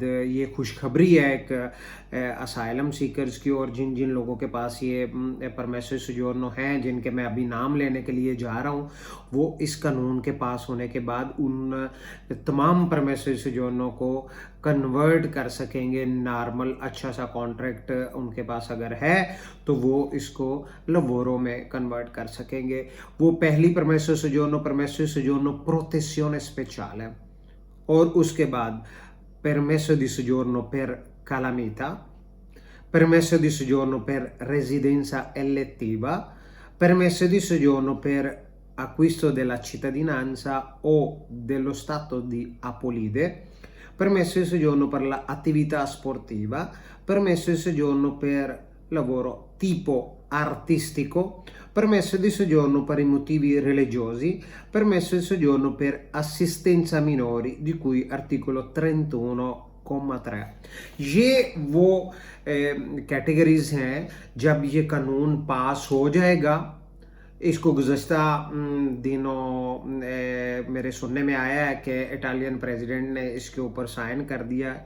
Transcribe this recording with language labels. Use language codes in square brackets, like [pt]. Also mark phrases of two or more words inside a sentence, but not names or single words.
[hi] ये खुशखबरी है एक [en] asylum seekers [hi] की, और जिन जिन लोगों के पास ये [it] permesso soggiorno [hi] हैं, जिनके मैं अभी नाम लेने के लिए जा रहा हूँ, वो इस कानून के पास होने के बाद उन तमाम [it] permesso soggiorno [hi] को कन्वर्ट कर सकेंगे नॉर्मल अच्छा सा कॉन्ट्रैक्ट उनके पास अगर है तो वो इसको लवोरो में कन्वर्ट कर सकेंगे। वो पहली [it] permesso soggiorno protezione speciale [hi] और उसके बाद [it] permesso di soggiorno per calamità, permesso di soggiorno per residenza elettiva, permesso di soggiorno per acquisto della cittadinanza o dello stato di apolide, permesso di soggiorno per l'attività sportiva, permesso di soggiorno per lavoro tipo artistico, permesso di soggiorno per i motivi religiosi, permesso di soggiorno per assistenza a minori di cui articolo 31,3। [hi] ये वो कैटेगरीज हैं। जब ये कानून पास हो जाएगा, इसको गुज़श्ता दिनों मेरे सुनने में आया है कि [en] Italian President [hi] ने इसके ऊपर साइन कर दिया है।